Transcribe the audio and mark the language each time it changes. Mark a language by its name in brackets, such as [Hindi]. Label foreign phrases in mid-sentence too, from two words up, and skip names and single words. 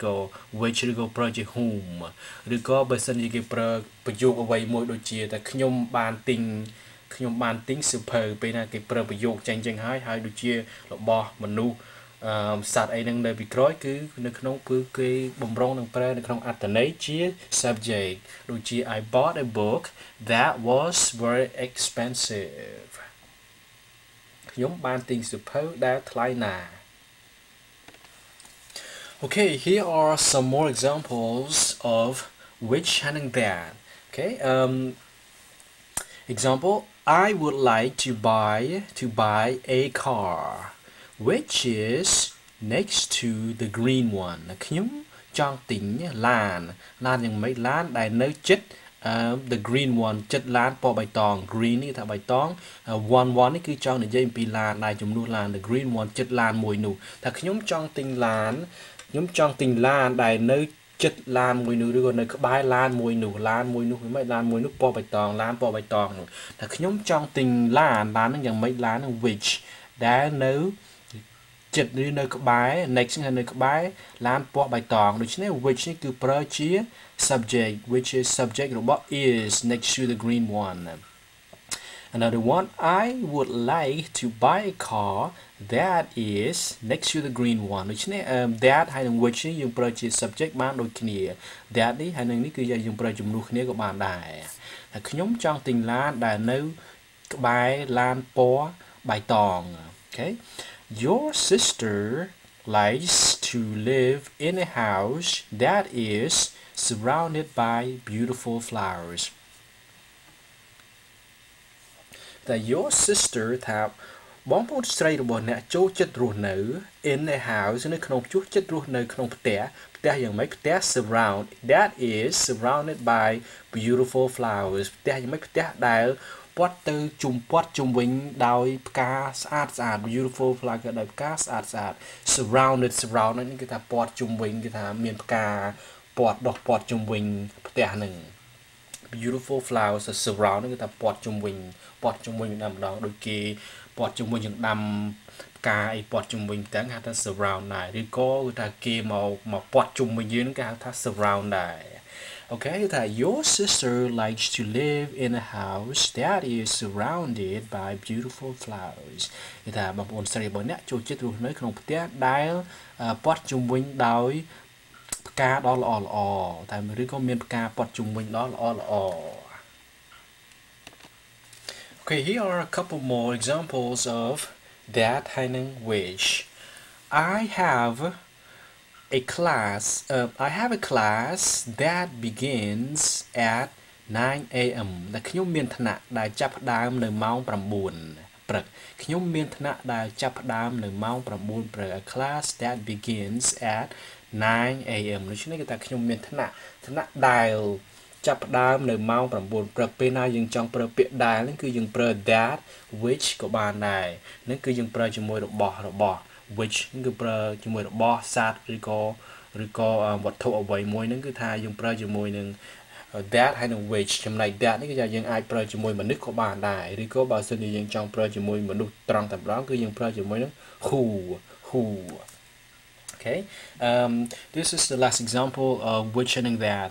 [Khmer] which ឬក៏ប្រើជា whom ឬក៏បើសិនជាគេប្រើប្រយោគអ្វីមួយដូចជាតែខ្ញុំបានទិ ញសៀវភៅពេលណាគេប្រើប្រយោគចឹងហើយដូចជារបស់មនុស្សសត្វអីហ្នឹងនៅពីក្រោយគឺនៅក្នុងគឺគេបំរុងនឹងប្រើនៅក្នុងអត្ថន័យជា subject ដូចជា [English] I bought a book that was very expensive [Khmer] ខ្ញុំបានទិញសៀវភៅដែលថ្លៃណាស់ [English] Okay, here are some more examples of which and that. Okay, example, I would like to buy a car which is next to the green one. [Khmer] ខ្ញុំចង់ទិញឡានយ៉ាងម៉េចឡានដែលនៅជិត [English] the green one [Khmer] ចិត្តឡានពណ៌បៃតង green នេះថាបៃតង one នេះគឺច ង់និយាយអំពីឡានដែលជំនួសឡាន [English] the green one [Khmer] ចិត្តឡានមួយនោះថាខ្ញុំចង់ទិញឡានដែលនៅចិត្តឡានមួយនោះឬក៏នៅក្បែរឡានមួយនោះមិនមែនឡានមួយនោះពណ៌បៃតងឡានពណ៌បៃតងនោះថាខ្ញុំចង់ទិញឡានហ្នឹងយ៉ាងម៉េចឡានហ្នឹង which ដែលនៅចិត្តឬនៅក្បែរ next ហ្នឹងនៅក្បែរឡានពណ៌បៃតងដូច្នេះ which នេះគឺប្រើជា subject [English] which is subject [Khmer] របស់ [English] is next to the green one. Another one, I would like to buy a car that is next to the green one. [Khmer] ដូច្នេះ that ហើយនឹង which នេះយើងប្រើជា subject បានដូចគ្នា that នេះហើយនឹងនេះគឺយើងប្រើជំនួសគ្នាក៏បានដែរតែខ្ញុំចង់ទិញឡានដែលនៅក្បែរឡានពណ៌បៃតង [English] Okay, your sister likes to live in a house that is surrounded by beautiful flowers. That your sister [Khmer] ថាបងប្អូនស្រីរបស់អ្នកចូលចិត្តរស់នៅ [English] in a house [Khmer] នៅក្នុងចូលចិត្តរស់នៅក្នុងផ្ទះផ្ទះយ៉ាងម៉េចផ្ទះ surround [English] that is surrounded by beautiful flowers [Khmer] ផ្ទះយ៉ាងម៉េចផ្ទះដែលព័ទ្ធទៅជុំវិញដោយផ្កាស្អាត [English] beautiful flower [Khmer] គឺដោយផ្កាស្អាត surrounded នេះគឺថាព័ទ្ធជុំវិញគឺថាមានផ្កាព័ទ្ធជុំវិញផ្ទះហ្នឹង [English] beautiful flowers surround [Khmer] គឺថាព័ទ្ធជុំវិញម្ដងដូចគេព័ទ្ធជុំវិញយើងដាំ ផ្កាអីព័ទ្ធជុំវិញទាំងហៅថា surround ដែរឬក៏គឺថាគេមកព័ទ្ធជុំវិញយើងគេហៅថា surround ដែរ Okay គឺថា [English] your sister likes to live in a house that is surrounded by beautiful flowers [Khmer] គឺថាបងប្អូនស្រីរបស់អ្នកចូលចិត្តរស់នៅក្នុងផ្ទះដែលព័ទ្ធជុំវិញដោយផ្កាដ៏ល្អតែឬក៏មានផ្កាព័ទ្ធជុំវិញដ៏ល្អ [English] Okay, here are a couple more examples of that ហើយនឹង which I have a class that begins at 9 a.m. [Khmer] ដែលខ្ញុំមានថ្នាក់ដែលចាប់ផ្ដើមនៅម៉ោង 9 ព្រឹកខ្ញុំមានថ្នាក់ដែលចាប់ផ្ដើមនៅម៉ោង 9 ព្រឹក [English] a class that begins at 9 a.m. [Khmer] ដូច្នេះគឺថាខ្ញុំមានថ្នាក់ដែលចាប់ផ្ដើមនៅម៉ោង 9 ព្រឹកពេលណាយើងចង់ប្រើពាក្យដែលហ្នឹងគឺយើងប្រើ [English] that which [Khmer] ក៏បានដែរហ្នឹងគឺយើងប្រើជាមួយរបស់ which គឺប្រើជាមួយរបស់សត្វឬក៏វត្ថុអ្វីមួយហ្នឹងគឺថាយើងប្រើជាមួយនឹង that ហើយនឹង which ចំណែក that នេះគឺយើងអាចប្រើជាមួយមនុស្សក៏បានដែរឬក៏បើសិនជាយើងចង់ប្រើជាមួយមនុស្សត្រង់តែម្ដងគឺយើងប្រើជាមួយនឹង who [English] Okay, this is the last example of which and that.